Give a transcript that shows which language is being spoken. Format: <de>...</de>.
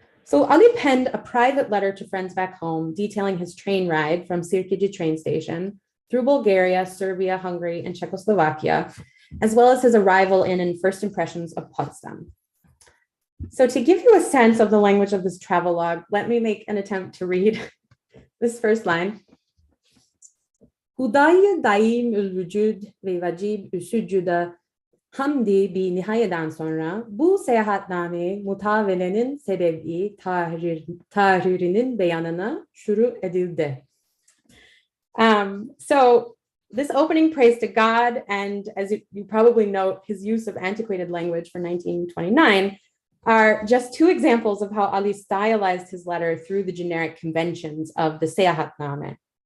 <en>So Ali penned a private letter to friends back home detailing his train ride from Sirkeci train station through Bulgaria, Serbia, Hungary, and Czechoslovakia, as well as his arrival in and first impressions of Potsdam. So to give you a sense of the language of this travelogue, let me make an attempt to read this first line.</en> <tr>Hudayı daim ül-vücud ve vacib üsücüda hamdi bi nihayeden sonra bu seyahatname mutavelenin sebebi tahririnin beyanına şuru edildi.</tr> <en>So this opening praise to God, and as you probably note, his use of antiquated language for 1929 are just two examples of how Ali stylized his letter through the generic conventions of the Seyahatname.</en>